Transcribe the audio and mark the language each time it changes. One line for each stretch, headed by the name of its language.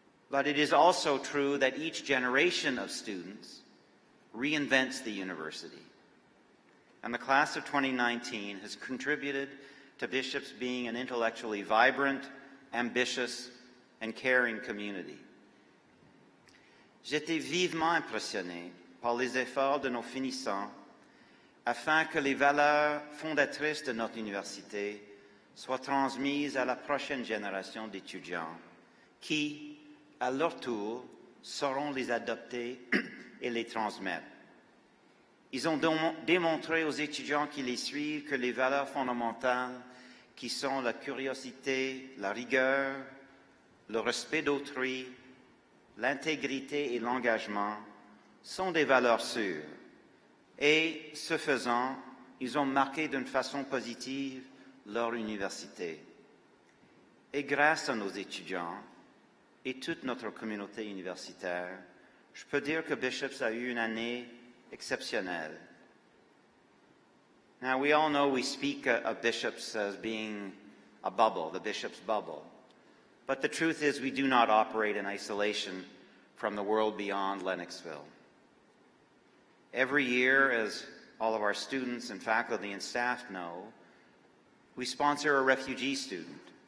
English: But it is also true that each generation of students reinvents the university. And the class of 2019 has contributed to bishops being an intellectually vibrant, ambitious, and caring community.
French: J'étais vivement impressionné par les efforts de nos finissants afin que les valeurs fondatrices de notre université soient transmises à la prochaine génération d'étudiants qui, à leur tour, sauront les adopter et les transmettre. Ils ont démontré aux étudiants qui les suivent que les valeurs fondamentales qui sont la curiosité, la rigueur, le respect d'autrui, l'intégrité et l'engagement sont des valeurs sûres. Et, ce faisant, ils ont marqué d'une façon positive leur université. Et grâce à nos étudiants et toute notre communauté universitaire, je peux dire que Bishops a eu une année exceptionnelle.
English: Now, we all know we speak of Bishops as being a bubble, the Bishop's bubble. But the truth is we do not operate in isolation from the world beyond Lennoxville. Every year, as all of our students and faculty and staff know, we sponsor a refugee student.